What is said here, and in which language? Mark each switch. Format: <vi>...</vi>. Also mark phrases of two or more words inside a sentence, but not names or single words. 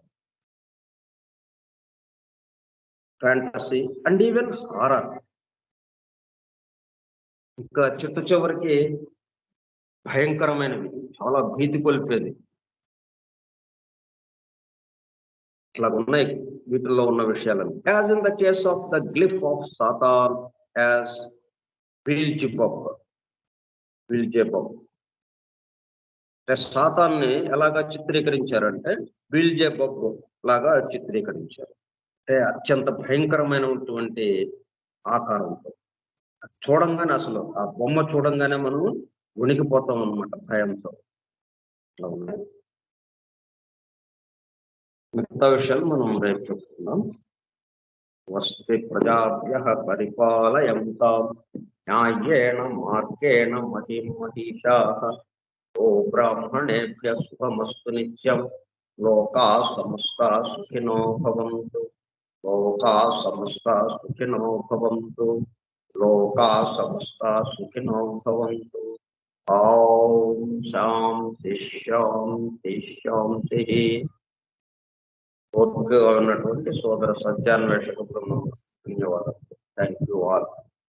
<en>Fantasy and even horror.</en> <te>ఇంకా చిట్ట చివరికి భయంకరమైనవి, చాలా భీతి కొలిపేది. ఇట్లా ఉన్నాయి వీటిల్లో ఉన్న విషయాలను.</te> <en>As in the case of the glyph of Satan as Beelzebub.</en> <te>అంటే సాతాన్ని ఎలాగా చిత్రీకరించారంటే బెల్జెబూబ్ లాగా చిత్రీకరించారు. అంటే అత్యంత భయంకరమైనటువంటి ఆకారంతో. చూడంగానే అసలు ఆ బొమ్మ చూడంగానే మనం వణికిపోతాం అన్నమాట భయంతో. అట్లా ఉన్నాయి. మిగతా విషయాలు మనం రేపు చెప్పుకుందాం.</te> <sa>వస్తే ప్రజాభ్యః పరిపాలయంతాం న్యాయేణ మార్గేణ మహిమహీషాః. ఓ బ్రాహ్మణేభ్యః శుభమస్తు నిత్యం. లోకాః సమస్తాః సుఖినో భవంతు. లోకాః సమస్తాః సుఖినో భవంతు. లోకాః సమస్తాః సుఖినో భవంతు. ఓం శాంతి శాంతి శాంతి.</sa> <te>ఓపికగా ఉన్నటువంటి సోదర సత్యాన్వేషక బృందం ధన్యవాదాలు.</te> <en>Thank you all.</en>